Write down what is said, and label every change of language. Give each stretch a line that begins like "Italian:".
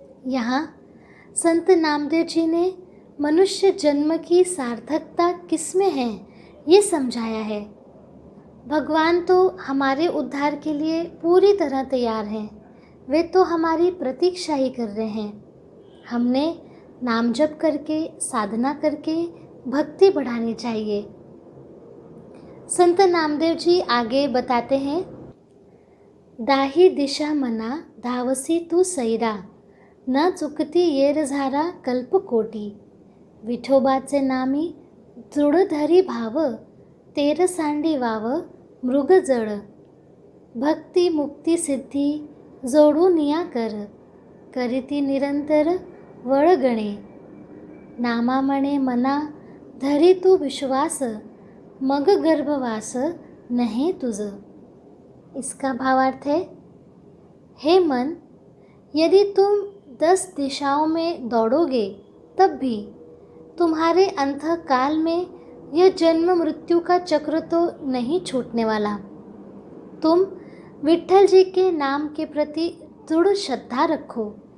Hindi: यहाँ संत नामदेव जी ने मनुष्य जन्म की सार्थकता किसमें है ये समझाया है। भगवान तो हमारे उद्धार के लिए पूरी तरह तैयार हैं, वे तो हमारी प्रतीक्षा ही कर रहे हैं। हमने नाम जप करके, साधना करके भक्ति बढ़ानी चाहिए। संत नामदेव जी आगे बताते हैं,
Marathi: दाही दिशा मना धावसी तू सैरा, न चुकती येर झारा कल्पकोटी, विठोबाचे नामी दृढ धरी भाव, तेर सांडी वाव मृग जड, भक्ती मुक्ती सिद्धी जोडून या कर, करीती निरंतर वळगणे, नामा म्हणे मना धरी तू विश्वास, मग गर्भवास नहीं तुझ।
Hindi: इसका भावार्थ है, हे मन, यदि तुम 10 दिशाओं में दौड़ोगे तब भी तुम्हारे अंतकाल में यह जन्म मृत्यु का चक्र तो नहीं छूटने वाला। तुम विट्ठल जी के नाम के प्रति दृढ़ श्रद्धा रखो।